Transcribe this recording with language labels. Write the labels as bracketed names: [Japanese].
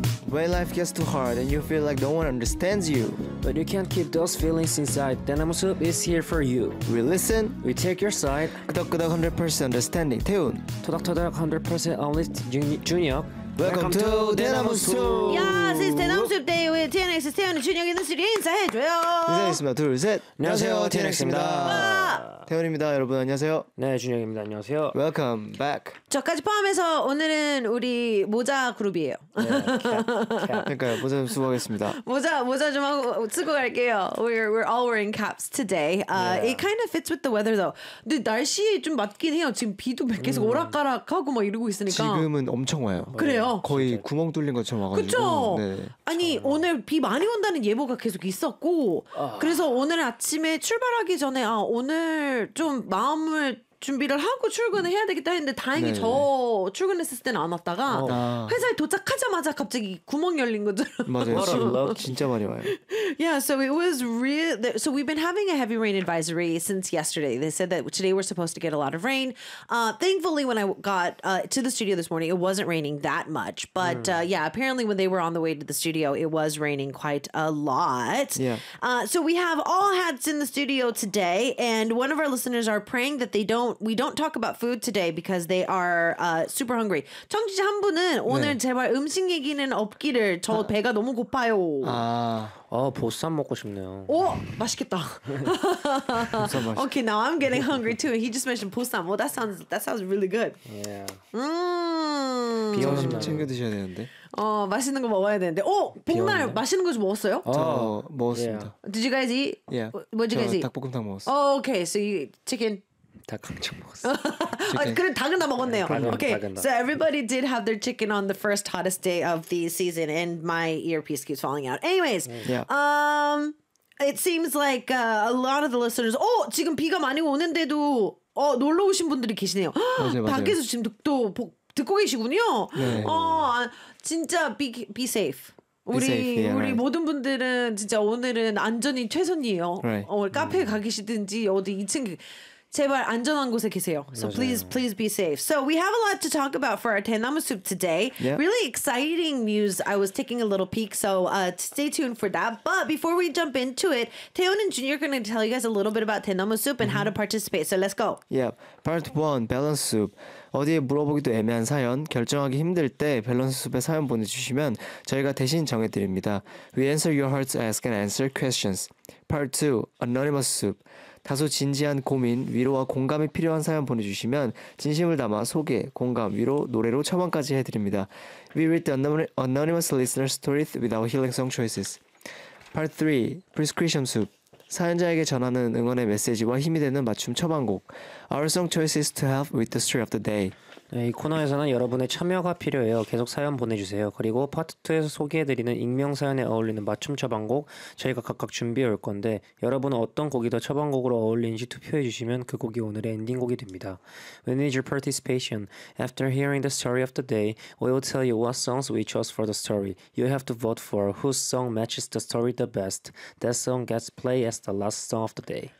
[English] When life gets too hard and you feel like no one understands you, but you can't keep those feelings inside, then Amusub is here for you. We listen, we take your side, [Korean] 끄덕끄덕 [English] 100% understanding. Tune [Korean] 토닥토닥 100% only Junior. [English] Welcome to Denim Soup. Yes, it's Denim Soup Day with TNX. [Korean] 태현이 준혁이 있는 스튜디오 인사해줘요. 인사하겠습니다. 둘, 셋. 안녕하세요, TNX입니다. 태현입니다. 여러분 안녕하세요. 네, 준혁입니다. 안녕하세요. [English] Welcome back. [Korean] 저까지 포함해서 오늘은 우리 모자 그룹이에요. 그러니까요, 모자 좀 쓰고 가겠습니다. 모자 좀 하고 쓰고 갈게요. [English] We're all wearing caps today. It kind of fits with the weather though. [Korean] 근데 날씨에 좀 맞긴 해요. 지금 비도 계속 오락가락하고 막 이러고 있으니까. 지금은 엄청 와요. 그래요? 거의 진짜. 구멍 뚫린 것처럼 와가지고. 그렇죠? 네. 아니 오늘 비 많이 온다는 예보가 계속 있었고 그래서 오늘 아침에 출발하기 전에 오늘 좀 마음을 준비를 하고 출근을 해야 되겠다 했는데 다행히 네. 저 출근했을 때는 안 왔다가 회사에 도착하자마자 갑자기 구멍 열린 것처럼 맞아요. 진짜 많이 와요. [English] Yeah, so it was real. So we've been having a heavy rain advisory since yesterday. They said that today we're supposed to get a lot of rain. Thankfully, when I got to the studio this morning, it wasn't raining that much. But apparently when they were on the way to the studio, it was raining quite a lot. Yeah. So we have all hats in the studio today. And one of our listeners are praying that they don't talk about food today because they are super hungry. [Korean] 청취자 한 분은 오늘 제발 음식 얘기는 없기를. 저 배가 너무 고파요. 보쌈 먹고 싶네요. 오, 맛있겠다. [English] Okay, now I'm getting hungry too. He just mentioned 보쌈. Well, that sounds really good. Yeah. [Korean] 점심 챙겨 드셔야 되는데. 맛있는 거 먹어야 되는데. 복날 맛있는 거 좀 먹었어요? 저 먹었습니다. [English] Yeah. Did you guys eat? Yeah. What did you guys eat? [Korean] 닭볶음탕 먹었어. [English] Oh, okay. So you eat chicken. [Korean] 닭 강정 먹었어. 그래 닭은 다 먹었네요. [English] Okay, so everybody did have their chicken on the first hottest day of the season, and my earpiece keeps falling out. Anyways, it seems like a lot of the listeners. [Korean] 지금 비가 많이 오는데도 놀러 오신 분들이 계시네요. 밖에서 지금 또 듣고 계시군요. 진짜 [English] be safe. Be [Korean] 우리 [English] safe, yeah, [Korean] 우리 모든 분들은 진짜 오늘은 안전이 최선이에요. [English] Right. [Korean] 카페 가 계시든지 어디 2층. 제발 안전한 곳에 계세요. [English] So please be safe. So we have a lot to talk about for our 대나무 soup today. Yeah. Really exciting news. I was taking a little peek, so stay tuned for that. But before we jump into it, 태연 and Junior are going to tell you guys a little bit about 대나무 soup and how to participate. So let's go. Yeah, part one, balance soup. [Korean] 어디에 물어보기도 애매한 사연, 결정하기 힘들 때 밸런스 숲에 사연 보내주시면 저희가 대신 정해드립니다. [English] We answer your heart's ask and answer questions. Part 2, Anonymous Soup. [Korean] 다소 진지한 고민, 위로와 공감이 필요한 사연 보내주시면 진심을 담아 소개, 공감, 위로, 노래로 처방까지 해드립니다. [English] We read the Anonymous Listener Stories with our healing song choices. Part 3, Prescription Soup. [Korean] 사연자에게 전하는 응원의 메시지와 힘이 되는 맞춤 처방곡 [English] Our song choice is to help with the story of the day. [Korean] 네, 이 코너에서는 여러분의 참여가 필요해요. 계속 사연 보내주세요. 그리고 파트 2에서 소개해드리는 익명 사연에 어울리는 맞춤 처방곡 저희가 각각 준비해 올 건데 여러분은 어떤 곡이 더 처방곡으로 어울리는지 투표해 주시면 그 곡이 오늘의 엔딩곡이 됩니다. [English] We need your participation. After hearing the story of the day, we will tell you what songs we chose for the story. You have to vote for whose song matches the story the best. That song gets played as the last song of the day.